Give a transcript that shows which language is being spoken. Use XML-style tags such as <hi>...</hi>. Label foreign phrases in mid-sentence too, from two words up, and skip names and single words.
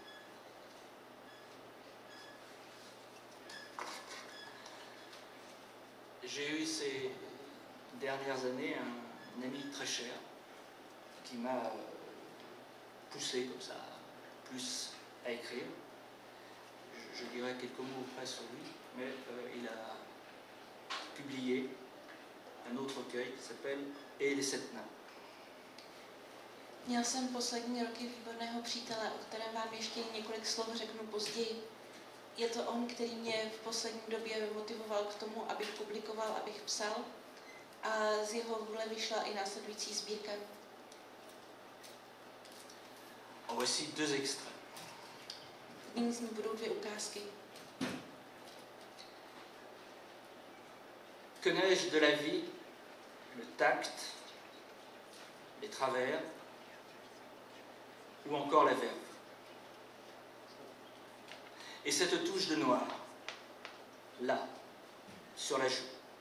<fr>J'ai eu ces dernières années un ami très cher qui m'a poussé comme ça, plus à écrire. Je dirais quelques mots près sur lui, mais il a publié un autre recueil qui s'appelle Et les sept nains.</fr> <cs>Měl jsem poslední roky výborného přítele, o kterém vám ještě několik slov řeknu později. Je to on, který mě v poslední době motivoval k tomu, abych publikoval, abych psal, a z jeho vůle vyšla i následující sbírka.</cs> <fr>En voici deux extraits.</fr> <cs>Nyní z ní budou dvě ukázky.</cs> <fr>Que n'ai-je de la vie, le tact, les travers, ou encore la verve. Et cette touche de noir, là, sur la joue.</fr>